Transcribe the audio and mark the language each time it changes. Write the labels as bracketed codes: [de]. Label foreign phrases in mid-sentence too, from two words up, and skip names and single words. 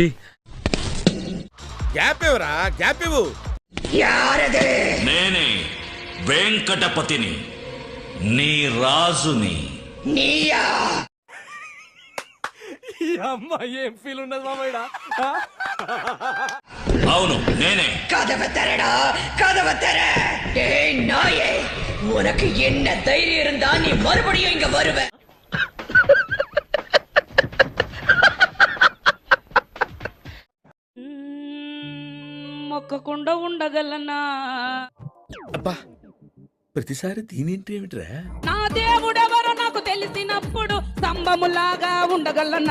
[te] గ్యాప్ ఇవ్వరా గ్యాప్ ఇవ్వు నేనే వెంకటపతిని నీ రాజుని ఏం ఫీల్ ఉండదు మామయ్య. అవును నేనే [ta] உனக்கு என்ன தைரியம் இருந்தா நீ மறுபடியும் இங்க வருவ. [te] మొక్కకుండా ఉండగలనా అబ్బా ప్రతిసారి దీనింటి ఏమిట్రా నా దేవుడెవరో నాకు తెలిసినప్పుడు స్తంభములాగా ఉండగలనా.